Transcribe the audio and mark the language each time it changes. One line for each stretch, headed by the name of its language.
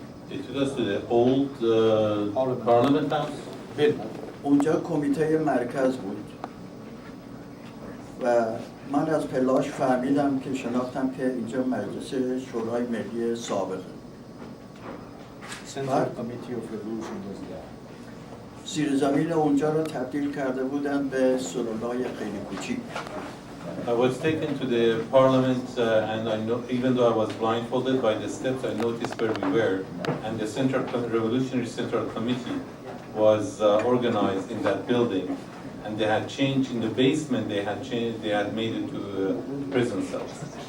English: They took us to the old Parliament House.
Persian: اونجا کمیته مرکز بود و من از پلاش فهمیدم که شناختم که اینجا مجلس شورای ملی سابقه.
English: Central Committee of Revolution was there.
Persian: زیر زمین اونجا رو تبدیل کرده بودن به سلولای خیلی کوچیک.
English: I was taken to the parliament and I know, even though I was blindfolded by the steps, I noticed where we were, and the Revolutionary Central Committee was organized in that building, and they had changed in the basement. They had made it to prison cells.